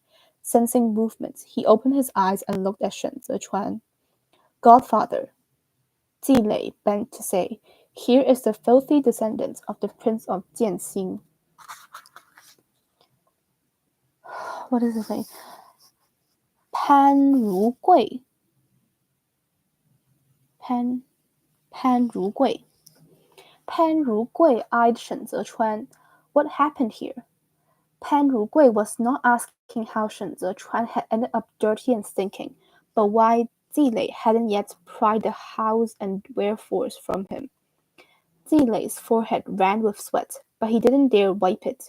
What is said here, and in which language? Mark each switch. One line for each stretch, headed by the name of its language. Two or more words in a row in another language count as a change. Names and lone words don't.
English: Sensing movements, he opened his eyes and looked at Shen Zechuan. Godfather, Lei bent to say, here is the filthy descendant of the Prince of Jianxing. What is his name? Pan Rugui. Pan Rugui. Pan Rugui eyed Shen Zechuan. What happened here? Pan Rugui was not asking how Shen Zechuan had ended up dirty and stinking, but why Lei hadn't yet pried the hows and wherefores from him. Lei's forehead ran with sweat, but he didn't dare wipe it.